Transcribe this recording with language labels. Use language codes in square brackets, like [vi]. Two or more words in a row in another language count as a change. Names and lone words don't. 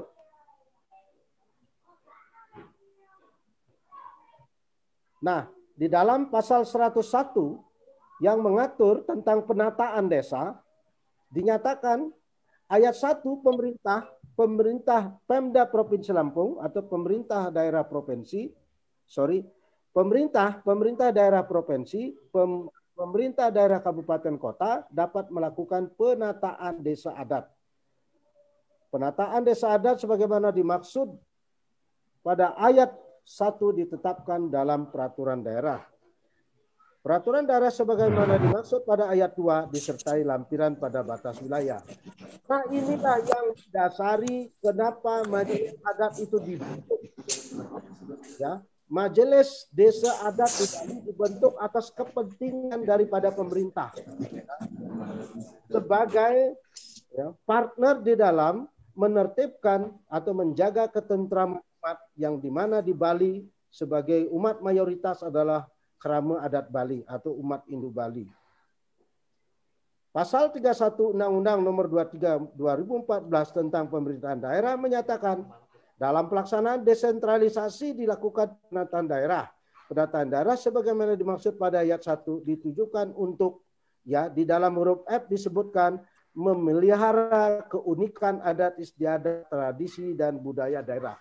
[id] Nah, di dalam pasal 101 yang mengatur tentang penataan desa, dinyatakan ayat 1 pemerintah Pemda Provinsi Lampung atau pemerintah daerah provinsi, pemerintah daerah provinsi, pemerintah daerah kabupaten kota dapat melakukan penataan desa adat. Penataan desa adat sebagaimana dimaksud pada ayat 1 ditetapkan dalam peraturan daerah. Peraturan daerah sebagaimana dimaksud pada ayat 2 disertai lampiran pada batas wilayah. Nah, inilah yang dasari kenapa majelis adat itu dibentuk. Ya, majelis desa adat dibentuk atas kepentingan daripada pemerintah sebagai partner di dalam menertibkan atau menjaga ketentraman umat yang dimana di Bali sebagai umat mayoritas adalah kerama adat Bali atau umat Hindu Bali. Pasal 31 Undang-Undang Nomor 23 2014 tentang pemerintahan daerah menyatakan dalam pelaksanaan desentralisasi dilakukan penataan daerah. Penataan daerah sebagaimana dimaksud pada ayat 1 ditujukan untuk di dalam huruf F disebutkan memelihara keunikan adat istiadat, tradisi dan budaya daerah.